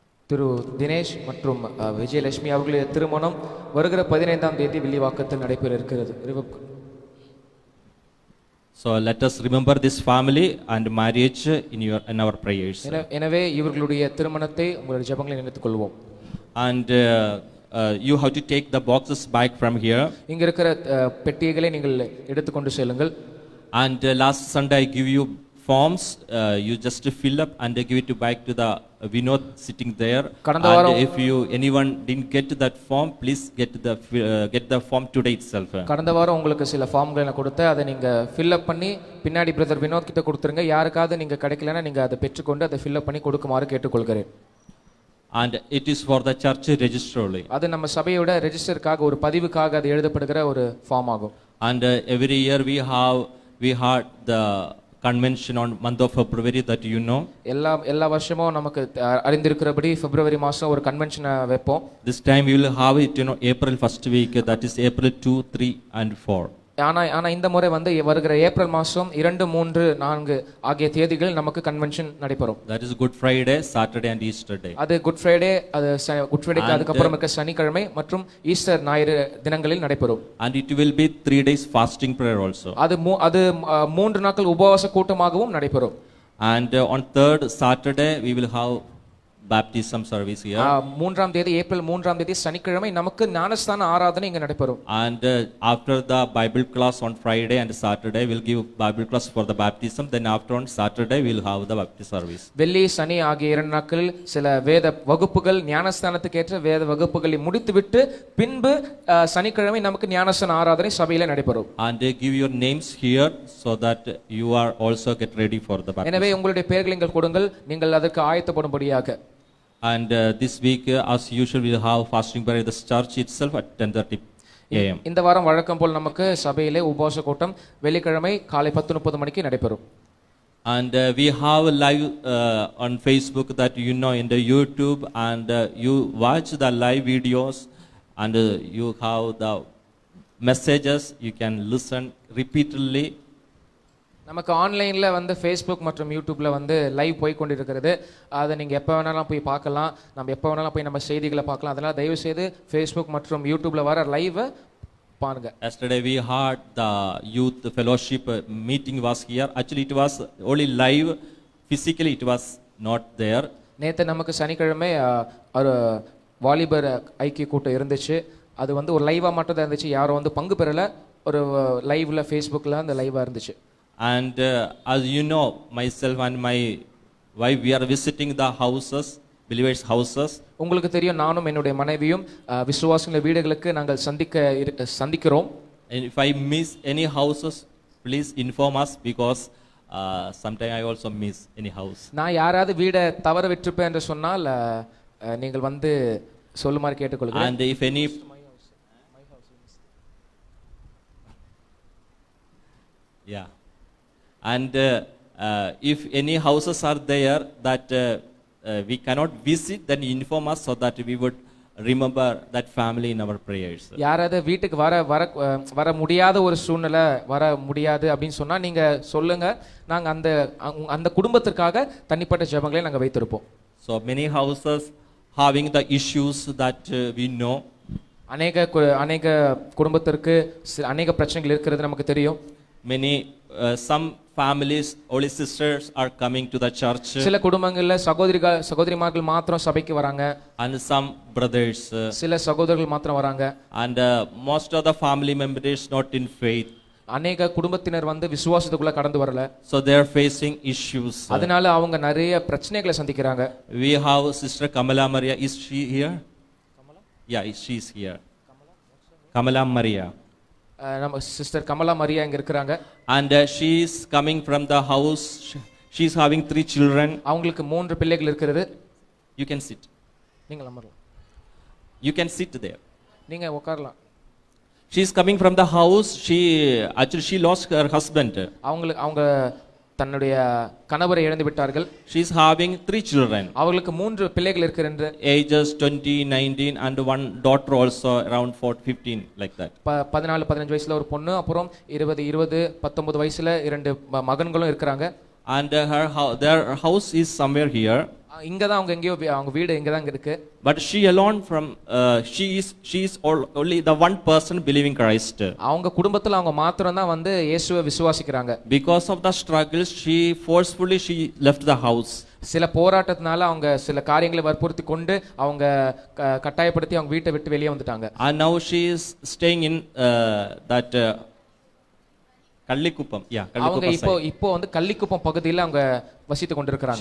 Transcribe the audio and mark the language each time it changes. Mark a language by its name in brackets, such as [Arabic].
[Tamil] திரு தினேஷ் மற்றும் விஜயலட்சுமி அவர்களுடைய திருமணம் வருகிற 15ஆம் தேதி வில்லிவாக்கத்தில் நடைபெற இருக்கிறது. [English] So let us remember this family and marriage in our prayers. [Tamil] எனவே இவர்களுடைய திருமணத்தை உங்களுடைய ஜெபங்களில் நினைத்துக் கொள்வோம். [English] And you have to take the boxes back from here. [Tamil] இங்க இருக்கிற பெட்டிகளை நீங்கள் எடுத்துக்கொண்டு செல்லுங்கள். [English] And last Sunday I give you forms, you just fill up and give it back to the Vinod sitting there. [Tamil] கடந்த [English] And [Tamil] வாரம் [English] if anyone didn't get that form, please get the form today itself. [Tamil] கடந்த வாரம் உங்களுக்கு சில ஃபார்ம்களை நான் கொடுத்தேன், அதை நீங்கள் ஃபில்அப் பண்ணி பின்னாடி பிரதர் வினோத் கிட்ட கொடுத்துருங்க. யாருக்காவது நீங்கள் கிடைக்கலன்னா நீங்கள் அதை பெற்றுக்கொண்டு அதை ஃபில்அப் பண்ணி கொடுக்குமாறு கேட்டுக்கொள்கிறேன். [English] And it is for the church register only. [Tamil] அது நம்ம சபையோட ரெஜிஸ்டருக்காக, ஒரு பதிவுக்காக அது எழுதப்படுகிற ஒரு ஃபார்ம் ஆகும். [English] And every year we had the convention on month of February, that you know. [Tamil] எல்லா வருஷமும் நமக்கு அறிந்திருக்கிறபடி பிப்ரவரி மாதம் ஒரு கன்வென்ஷனை வைப்போம். [English] This time we will have it, April first week, that is April 2, 3 and 4. [Tamil] ஆனால் இந்த முறை வந்து வருகிற ஏப்ரல் மாதம் 2, 3, 4 ஆகிய தேதிகளில் நமக்கு கன்வென்ஷன் நடைபெறும். [English] That is Good Friday, Saturday and Easter day. [Tamil] அது குட் ஃப்ரைடே, அது குட் ஃப்ரைடேக்கு அதுக்கப்புறம் இருக்க சனிக்கிழமை மற்றும் ஈஸ்டர் ஞாயிறு தினங்களில் நடைபெறும். [English] And it will be 3 days fasting prayer also. [Tamil] அது 3 நாட்கள் உபவாச கூட்டமாகவும் நடைபெறும். [English] And on 3rd Saturday we will have baptism service here. [Tamil] 3ஆம் தேதி, ஏப்ரல் 3ஆம் தேதி சனிக்கிழமை நமக்கு ஞானஸ்தான ஆராதனை இங்க நடைபெறும். [English] And after the Bible class on Friday and Saturday we'll give Bible class for the baptism. Then after on Saturday we'll have the baptism service. [Tamil] வெள்ளி சனி ஆகிய 2 நாட்களில் சில வேத வகுப்புகள், ஞானஸ்தானத்துக்கு ஏற்ற வேத வகுப்புகளை முடித்துவிட்டு பின்பு சனிக்கிழமை நமக்கு ஞானஸ்தான ஆராதனை சபையில நடைபெறும். [English] And give your names here so that you are also get ready for the baptism. [Tamil] எனவே உங்களுடைய பெயர்களை நீங்கள் கொடுங்கள், நீங்கள் அதற்கு ஆயத்தப்படும்படியாக. [English] And this week as usual we'll have fasting prayer at the church itself at 10:30 a.m. [Tamil] இந்த வாரம் வழக்கம் போல் நமக்கு சபையிலே உபவாச கூட்டம் வெள்ளிக்கிழமை காலை 10:30 மணிக்கு நடைபெறும். [English] And we have live on Facebook, that in the YouTube, and you watch the live videos, and you have the messages, you can listen repeatedly. [Tamil] நமக்கு ஆன்லைனில் வந்து ஃபேஸ்புக் மற்றும் யூடியூப்பில் வந்து லைவ் போய் கொண்டிருக்கிறது. அதை நீங்கள் எப்போ வேணாலும் போய் பார்க்கலாம், நம்ம எப்போ வேணாலும் போய் நம்ம செய்திகளை பார்க்கலாம். அதனால் தயவுசெய்து ஃபேஸ்புக் மற்றும் யூடியூப்பில் வர லைவை பாருங்க. [English] Yesterday we had the youth fellowship meeting was here. Actually it was only live, physically it was not there. [Tamil] நேற்று நமக்கு சனிக்கிழமை ஒரு வாலிபர் ஐக்கிய கூட்டம் இருந்துச்சு. அது வந்து ஒரு லைவாக மட்டும் தான் இருந்துச்சு, யாரும் வந்து பங்கு பெறலை. ஒரு லைவில் ஃபேஸ்புக்கில் அந்த லைவாக இருந்துச்சு. [English] And as you know, myself and my wife, we are visiting the houses, believers' houses. [Tamil] உங்களுக்கு தெரியும், நானும் என்னுடைய மனைவியும் விசுவாசிகளின் வீடுகளுக்கு நாங்கள் சந்திக்கிறோம். [English] And if I miss any houses, please inform us, because sometimes I also miss any house. [Tamil] நான் யாராவது வீடை தவற விட்டிருப்பேன் என்று சொன்னால் நீங்கள் வந்து சொல்லுமாறு கேட்டுக்கொள்கிறேன். [English] And if any yeah. And if any houses are there that we cannot visit, then inform us so that we would remember that family in our prayers. [Tamil] யாராவது வீட்டுக்கு வர முடியாத ஒரு சூழ்நிலை, வர முடியாது அப்படின்னு சொன்னா நீங்க சொல்லுங்க, நாங்க அந்த குடும்பத்திற்காக தனிப்பட்ட ஜெபங்களை நாங்க வைத்திருப்போம். [English] So many houses having the issues that we know. [Tamil] அநேக குடும்பத்திற்கு அநேக பிரச்சனைகள் இருக்கிறது நமக்கு தெரியும். [English] Many some families, only sisters are coming to the church. [Tamil] சில குடும்பங்கள்ல சகோதரிமார்கள் மாத்திரம் சபைக்கு வராங்க. [English] And some brothers. [Tamil] சில சகோதரர்கள் மாத்திரம் வராங்க. [English] And most of the family members not in faith. [Tamil] அநேக குடும்பத்தினர் வந்து விசுவாசத்துக்குள்ள கடந்து வரல. [English] So they are facing issues. [Tamil] அதனால அவங்க நிறைய பிரச்சனைகளை சந்திக்கிறாங்க. [English] We have Sister Kamala Maria. Is she here? Kamala? Yeah, she is here. Kamala Maria. [Tamil] நம்ம சிஸ்டர் கமலா மரியா இங்க இருக்காங்க. [English] And she is coming from the house. She is having 3 children. [Tamil] அவங்களுக்கு 3 பிள்ளைகள் இருக்கிறது. [English] You can sit. [Tamil] நீங்க அமரலாம். [English] You can sit there. [Tamil] நீங்க உட்காரலாம். [English] She is coming from the house. She lost her husband. [Tamil] அவங்க தன்னுடைய கணவரை இழந்து விட்டார்கள். [English] She is having 3 children. [Tamil] அவங்களுக்கு 3 பிள்ளைகள் இருக்கிறது. [English] Ages 20, 19 and one daughter also around 15 like that. [Tamil] 14-15 வயசுல ஒரு பொண்ணு, அப்புறம் 20, 19 வயசுல 2 மகன்களும் இருக்காங்க. [English] And their house is somewhere here. [Tamil] இங்க தான் அவங்க வீடு இங்க தான் இருக்கு. [English] But she alone she is only the one person believing Christ. [Tamil] அவங்க குடும்பத்துல அவங்க மாத்திரம் தான் வந்து இயேசுவை விசுவாசிக்கிறாங்க. [English] Because of the struggles, she forcefully left the house. [Tamil] சில போராட்டத்தினால அவங்க சில காரியங்களை வற்புறுத்தி கொண்டு அவங்க கட்டாயப்படுத்தி அவங்க வீட்டை விட்டு வெளியே வந்துட்டாங்க. [English] And now she is staying in that Kallikupam. Yeah, [Tamil] அவங்க [English] Kallikupam [Tamil] இப்போ [English] side. [Tamil] இப்போ வந்து கள்ளிக்குப்பம் பகுதியில் அவங்க வசித்து கொண்டிருக்கிறாங்க.